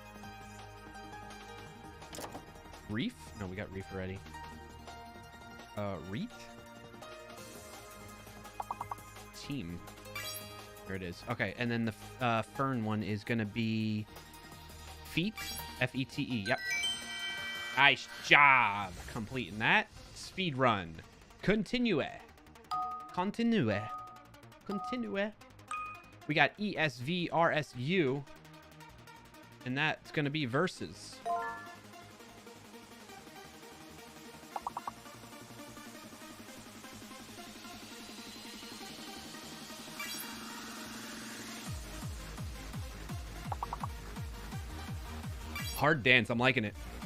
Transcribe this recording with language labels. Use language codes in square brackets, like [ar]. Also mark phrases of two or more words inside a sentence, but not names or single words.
[en] Reef? No, we got reef already. Reet? Team. There it is. Okay, and then the fern one is gonna be feet. F-E-T-E. Yep. Nice job completing that. Speed run. Continue. Continue. Continue. We got ESVRSU. And that's going to be versus. Hard dance. I'm liking it.